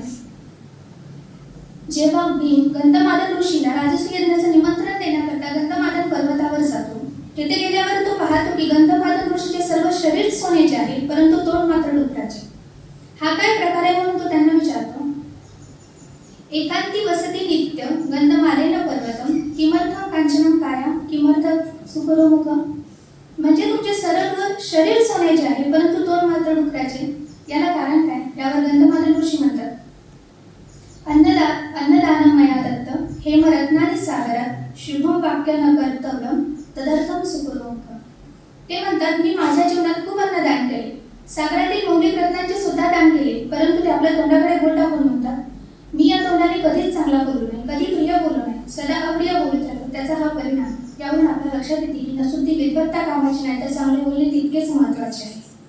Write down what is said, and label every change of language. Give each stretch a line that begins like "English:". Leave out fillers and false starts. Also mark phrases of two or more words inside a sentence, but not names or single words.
Marathi: जेव्हा भीम गंधमादन ऋषीला राजसूय यज्ञाचं निमंत्रण देण्याकरता गंधमादन पर्वतावर जातो, तेथे गेल्यावर तो पाहतो की गंधमादन ऋषीचे सर्व शरीर सोन्याचे आहे, परंतु तोंड मात्र डुकराचे. हा काय प्रकार आहे म्हणून तो त्यांना विचारतो.
Sanskrit: एकांती वसती नित्य गंधमालेन पर्वतम किमर्थं कांचनम काया किमर्थं सुखरोमुखम.
Marathi: म्हणजे तुमचे सर्व शरीर सोन्याचे आहे, परंतु तोंड मात्र डुकराचे, याला कारण काय? यावर गंधमादन ऋषी म्हणतात,
Sanskrit: अन्नदानं मया दत्त हेम रत्नानि सागरात शुभम वाक्य न कर्तव्यम तदर्थम सुखरोमुखम.
Marathi: ते म्हणतात, मी माझ्या जीवनात खूप अन्नदान केले, सागरातील मौलिक रत्नांचे सुद्धा दान केले, परंतु ते आपल्या तोंडाकडे बोट टाकून म्हणतात, मी या तोंडाने कधीच चांगला बोलू नये, कधी प्रिय बोलू नये, सदा अप्रिय बोलत राहतो. त्याचा हा परिणाम. यावरून आपल्या लक्षात येते की नसुद्धी विद्वत्ता कामाची नाही, तर चांगले बोलणे तितकेच महत्त्वाचे आहे.